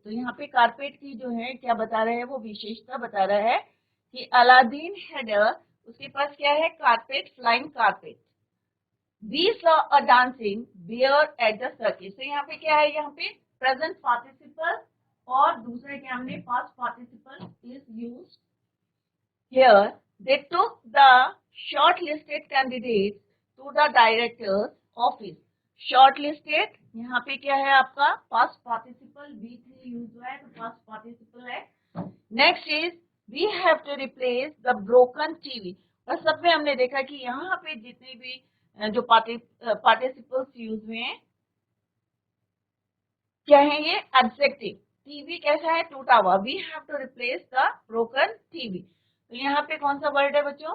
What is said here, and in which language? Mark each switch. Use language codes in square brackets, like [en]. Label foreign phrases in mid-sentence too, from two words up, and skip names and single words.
[hi] तो यहाँ पे कारपेट की जो है क्या बता रहे हैं? वो विशेषता बता रहा है कि अलादीन हैड, उसके पास क्या है? [en] Carpet, flying carpet. We saw a dancing bear at the circus. [hi] तो यहाँ पे क्या है? यहाँ पे [en] present participle [hi] और दूसरे क्या हमने [en] past participle is used here. They took the shortlisted candidates to the director's office. [hi] Shortlisted यहाँ पे क्या है? आपका [en] past participle V3 [hi] यूज हुआ है, तो [en] past participle [hi] है। [en] Next is we have to replace the broken TV। [hi] और सब में हमने देखा कि यहाँ पे जितने भी जो पार्टिसिपल्स यूज हुए हैं क्या है? ये एडजेक्टिव। टीवी कैसा है? टूटा हुआ। [en] We have to replace the broken TV. [hi] तो यहाँ पे कौन सा वर्ड है बच्चों?